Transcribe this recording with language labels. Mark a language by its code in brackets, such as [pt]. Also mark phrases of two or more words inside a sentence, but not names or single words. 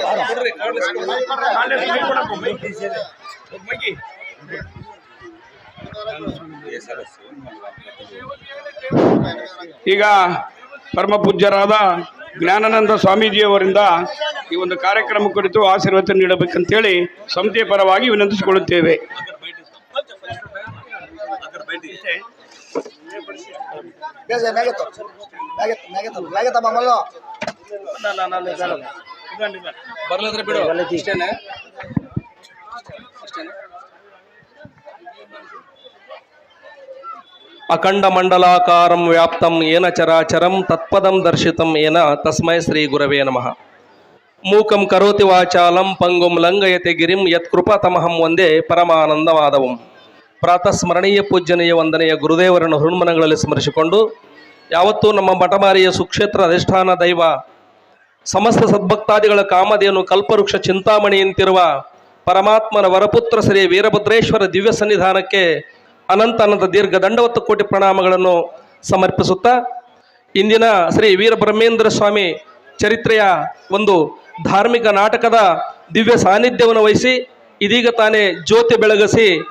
[kn] ಈಗ ಪರಮ ಪೂಜ್ಯರಾದ ಜ್ಞಾನಾನಂದ ಸ್ವಾಮೀಜಿಯವರಿಂದ ಈ ಒಂದು ಕಾರ್ಯಕ್ರಮ ಕುರಿತು ಆಶೀರ್ವಾದ ನೀಡಬೇಕಂತೇಳಿ ಸಮಿತಿಯ ಪರವಾಗಿ ವಿನಂತಿಸಿಕೊಳ್ಳುತ್ತೇವೆ. ಬರ್ಲದ್ರೆ ಬಿಡು ಇಷ್ಟೇನೆ. [sa] ಅಖಂಡ ಮಂಡಲಾಕಾರಂ ವ್ಯಾಪ್ತಂ ಏನ ಚರಾಚರಂ ತತ್ಪದಂ ದರ್ಶಿತಂ ಏನ ತಸ್ಮೈ ಶ್ರೀ ಗುರವೇ ನಮಃ. ಮೂಕಂ ಕರೋತಿ ವಾಚಾಲಂ ಪಂಗುಂ ಲಂಘಯತೆ ಗಿರಿಂ ಯತ್ಕೃಪತಮಹಂ ಒಂದೇ ಪರಮಾನಂದವಾದವಂ. [kn] ಪ್ರಾತಃ ಸ್ಮರಣೀಯ ಪೂಜ್ಯನೀಯ ವಂದನೆಯ ಗುರುದೇವರನ್ನು ಹೃನ್ಮನಗಳಲ್ಲಿ ಸ್ಮರಿಸಿಕೊಂಡು ಯಾವತ್ತೂ ನಮ್ಮ ಮಠಮಾರಿಯ ಸುಕ್ಷೇತ್ರ ಅಧಿಷ್ಠಾನ ದೈವ ಸಮಸ್ತ ಸದ್ಭಕ್ತಾದಿಗಳ ಕಾಮಧೇನು ಕಲ್ಪವೃಕ್ಷ ಚಿಂತಾಮಣಿಯಂತಿರುವ ಪರಮಾತ್ಮನ ವರಪುತ್ರ ಶ್ರೀ ವೀರಭದ್ರೇಶ್ವರ ದಿವ್ಯ ಸನ್ನಿಧಾನಕ್ಕೆ ಅನಂತ ಅನಂತ ದೀರ್ಘ ದಂಡವತ್ತು ಕೋಟಿ ಪ್ರಣಾಮಗಳನ್ನು ಸಮರ್ಪಿಸುತ್ತಾ ಇಂದಿನ ಶ್ರೀ ವೀರಬ್ರಹ್ಮೇಂದ್ರ ಸ್ವಾಮಿ ಚರಿತ್ರೆಯ ಒಂದು ಧಾರ್ಮಿಕ ನಾಟಕದ ದಿವ್ಯ ಸಾನ್ನಿಧ್ಯವನ್ನು ವಹಿಸಿ ಇದೀಗ ತಾನೇ ಜ್ಯೋತಿ ಬೆಳಗಿಸಿ